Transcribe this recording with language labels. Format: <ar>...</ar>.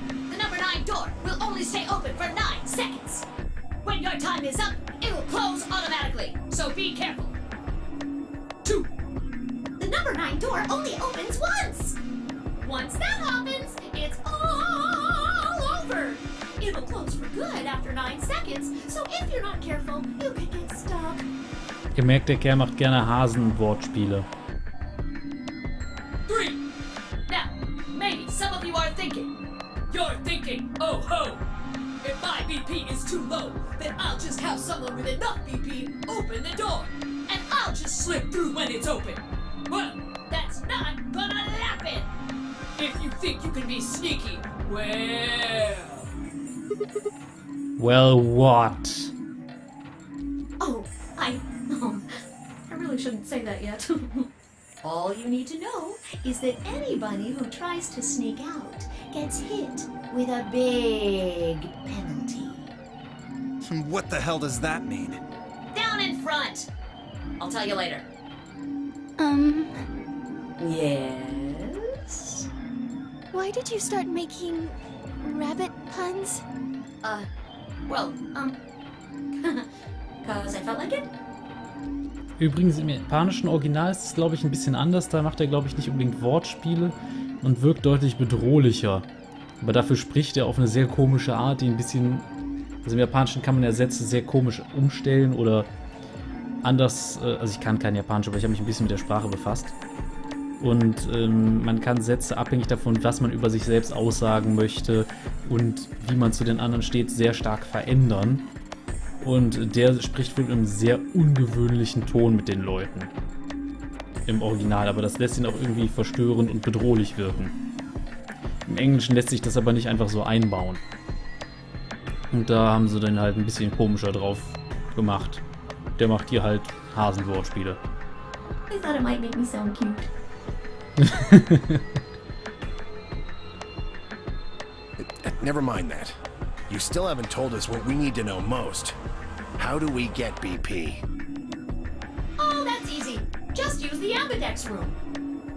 <en>The number 9 door will only stay open for 9 seconds. When your time is up, it will close automatically, so be careful. 2. The number 9 door only opens once. Once that happens, it's all over. It'll close for good after 9 seconds, so if you're not careful, you could get stuck.</en> <de>Ihr merkt, der Kerl macht gerne Hasen-Wortspiele.</de> <en>3. Now, maybe some of you are thinking. You're thinking, oh ho! If my BP is too low, then I'll just have someone with enough BP open the door, and I'll just slip through when it's open. Well, that's not gonna happen! If you think you can be sneaky, well... Well, what? Oh, I really shouldn't say that yet. All you need to know is that anybody who tries to sneak out gets hit with a big penalty. What the hell does that mean? Down in front! I'll tell you later. Yes? Why did you start making rabbit puns? Well, 'cause I felt like it.</en> <de>Übrigens, im japanischen Original ist es, glaube ich, ein bisschen anders. Da macht er, glaube ich, nicht unbedingt Wortspiele und wirkt deutlich bedrohlicher. Aber dafür spricht er auf eine sehr komische Art, die ein bisschen... Also im Japanischen kann man ja Sätze sehr komisch umstellen oder anders... Also ich kann kein Japanisch, aber ich habe mich ein bisschen mit der Sprache befasst. Und man kann Sätze abhängig davon, was man über sich selbst aussagen möchte und wie man zu den anderen steht, sehr stark verändern. Und der spricht wohl in einem sehr ungewöhnlichen Ton mit den Leuten. Im Original, aber das lässt ihn auch irgendwie verstörend und bedrohlich wirken. Im Englischen lässt sich das aber nicht einfach so einbauen. Und da haben sie dann halt ein bisschen komischer drauf gemacht. Der macht hier halt Hasenwortspiele.</de> <en>I thought it might make me sound cute. Never mind that. You still haven't told us what we need to know most. How do we get BP? Oh, that's easy. Just use the ambidex room.</en>